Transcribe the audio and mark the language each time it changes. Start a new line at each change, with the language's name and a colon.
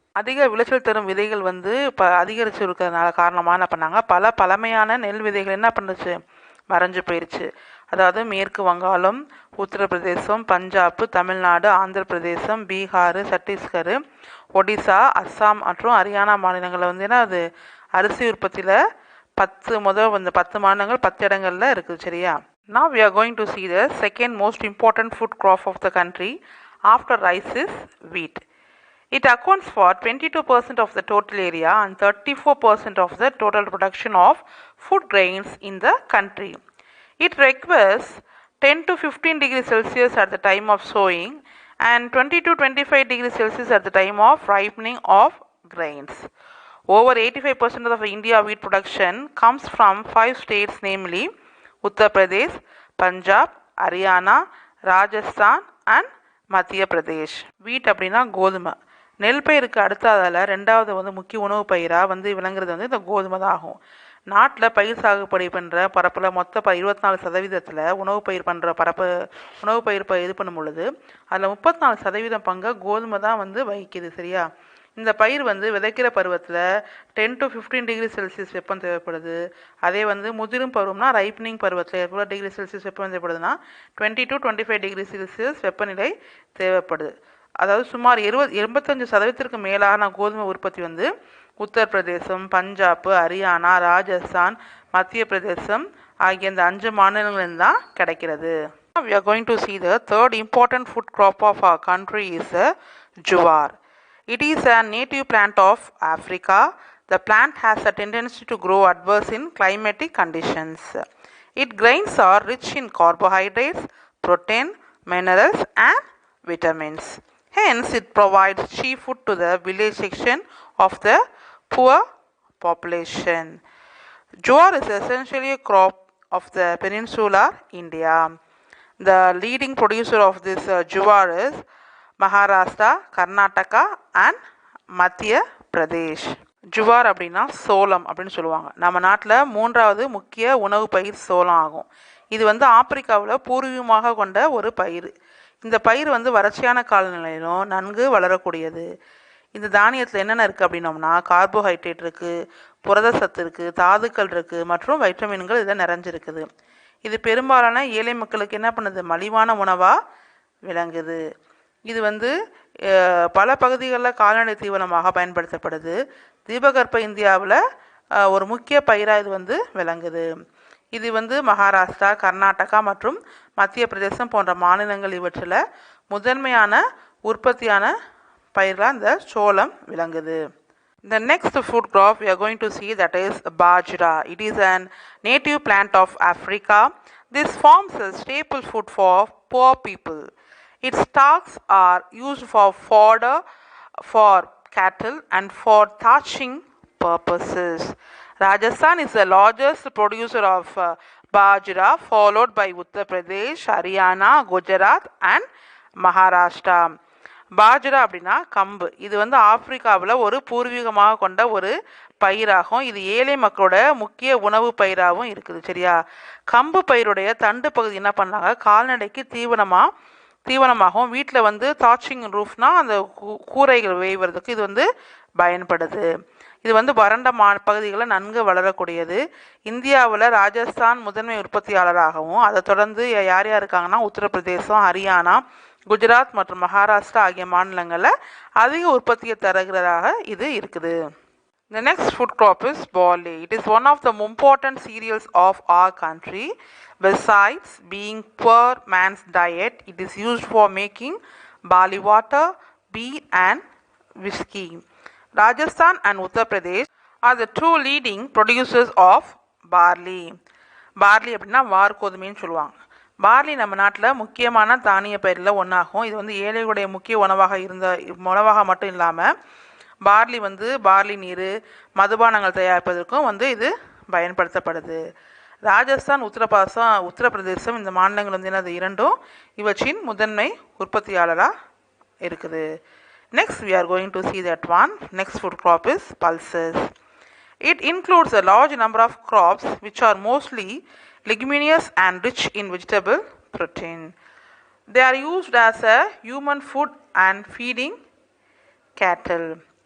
Tamil: அதிக விளைச்சல் தரும் விதைகள் வந்து இப்போ அதிகரித்து இருக்கிறதுனால காரணமாக என்ன பண்ணாங்க, பல பழமையான நெல் விதைகள் என்ன பண்ணுச்சு, மறைஞ்சு போயிடுச்சு. அதாவது மேற்கு வங்காளம், உத்தரப்பிரதேசம், பஞ்சாப், தமிழ்நாடு, ஆந்திர பிரதேசம், பீகார், சத்தீஸ்கர், ஒடிசா, அஸ்ஸாம் மற்றும் ஹரியானா மாநிலங்களில் வந்து என்ன அது அரிசி உற்பத்தியில் 10 மாநிலங்கள் 10 இடங்களில் இருக்குது. சரியா,
English: now we are going to see the second most important food crop of the country after rice is wheat. It accounts for 22% of the total area and 34% of the total production of food grains in the country. It requires 10 to 15 degrees Celsius at the time of sowing and 20 to 25 degrees Celsius at the time of ripening of grains. Over 85% of India wheat production comes from 5 states, namely Uttar Pradesh, Punjab, Haryana, Rajasthan and Madhya Pradesh.
Tamil: Wheat அப்படின்னா கோதுமை. நெல் பயிருக்கு அடுத்ததால் ரெண்டாவது முக்கிய உணவு பயிராக விளங்குறது இந்த கோதுமை தான் ஆகும். நாட்டில் பயிர் சாகுபடி பண்ணுற பரப்பில் மொத்த 24% உணவு பயிர் பண்ணுற உணவு பயிர் இது பண்ணும் பொழுது அதில் 34% பங்கை கோதுமை தான் வகிக்குது. சரியா? இந்த பயிர் விதைக்கிற பருவத்தில் 10 to 15 டிகிரி செல்சியஸ் வெப்பம் தேவைப்படுது. அதே முதிரும் பருவம்னா ரைப்பனிங் பருவத்தில் எவ்வளோ டிகிரி செல்சியஸ் வெப்பம் தேவைப்படுதுன்னா 20 to 25 டிகிரி செல்சியஸ் வெப்பநிலை தேவைப்படுது. அதாவது சுமார் 85% மேலான கோதுமை உற்பத்தி உத்தரப்பிரதேசம், பஞ்சாப், ஹரியானா, ராஜஸ்தான், மத்திய பிரதேசம் ஆகிய இந்த 5 மாநிலங்களில் தான் கிடைக்கிறது.
English: We are going to see the third important food crop of our country is jowar. It is a native plant of Africa. The plant has a tendency to grow adverse in climatic conditions. Its grains are rich in carbohydrates, protein, minerals and vitamins. Hence, it provides cheap food to the village section of the poor population. Jowar is essentially a crop of the peninsular India. The leading producer of this jowar is Maharashtra, Karnataka and Madhya Pradesh.
Tamil: ஜுவார் அப்படின்னா சோளம் அப்படின்னு சொல்லுவாங்க. நம்ம நாட்டில் 3வது முக்கிய உணவு பயிர் சோளம் ஆகும். இது ஆப்பிரிக்காவில் பூர்வீகமாக கொண்ட ஒரு பயிர். இந்த பயிர் வறட்சியான காலநிலையிலும் நன்கு வளரக்கூடியது. இந்த தானியத்தில் என்னென்ன இருக்குது அப்படின்னோம்னா கார்போஹைட்ரேட் இருக்குது, புரத சத்து இருக்குது, தாதுக்கள் இருக்குது மற்றும் வைட்டமின்கள் இதில் நிறைஞ்சிருக்குது. இது பெரும்பாலான ஏழை மக்களுக்கு என்ன பண்ணுது, மலிவான உணவாக விளங்குது. இது பல பகுதிகளில் கால்நடை தீவனமாக பயன்படுத்தப்படுது. தீபகற்ப இந்தியாவில் ஒரு முக்கிய பயிராக இது விளங்குது. இது மகாராஷ்டிரா, கர்நாடகா மற்றும் மத்திய பிரதேசம் போன்ற மாநிலங்கள் இவற்றில் முதன்மையான உற்பத்தியான பயிர்களாக இந்த சோளம் விளங்குது.
English: The next food crop we are going to see, that is Bajra. It is an native plant of Africa. This forms a staple food for poor people. Its stalks are used for fodder for cattle and for thatching purposes. Rajasthan is the largest producer of Bajra, followed by Uttar Pradesh, Haryana, Gujarat and Maharashtra.
Tamil: Bajra அப்படின்னா கம்பு. இது ஆப்பிரிக்காவில் ஒரு பூர்வீகமாக கொண்ட ஒரு பயிராகும். இது ஏழை மக்களோட முக்கிய உணவு பயிராகவும் இருக்குது. சரியா? கம்பு பயிருடைய தண்டு பகுதி என்ன பண்ணாங்க, கால்நடைக்கு தீவனமாகவும் வீட்டில் தாச்சிங் ரூஃப்னா அந்த கூரைகள் வேய்வதற்கு இது பயன்படுது. இது வறண்ட பகுதிகளில் நன்கு வளரக்கூடியது. இந்தியாவில் ராஜஸ்தான் முதன்மை உற்பத்தியாளராகவும் அதை தொடர்ந்து யார் இருக்காங்கன்னா உத்தரப்பிரதேசம், ஹரியானா, குஜராத் மற்றும் மகாராஷ்டிரா ஆகிய மாநிலங்களில் அதிக உற்பத்தியை தருகிறதாக இது இருக்குது.
English: The next food crop is barley. It is one of the important cereals of our country. Besides being poor man's diet, it is used for making barley water, beer and whiskey. Rajasthan and Uttar Pradesh are the two leading producers of barley.
Tamil: barley அப்படின்னா வார்கோதுமைன்னு சொல்லுவாங்க. Barley நம்ம நாட்டில் முக்கியமான தானிய பயிரில் ஒன்றாகும். இது ஏழைகளுடைய முக்கிய உணவாக மட்டும் இல்லாமல் பார்லி நீர், மதுபானங்கள் தயாரிப்பதற்கும் இது பயன்படுத்தப்படுது. ராஜஸ்தான், உத்தரப்பிரதேசம் இந்த மாநிலங்கள் என்னது இரண்டும் இவற்றின் முதன்மை உற்பத்தியாளராக இருக்குது.
English: Next we are going to see that one. Next food crop is pulses. It includes a large number of crops which are mostly leguminous and rich in vegetable protein. They are used as a human food and feeding cattle.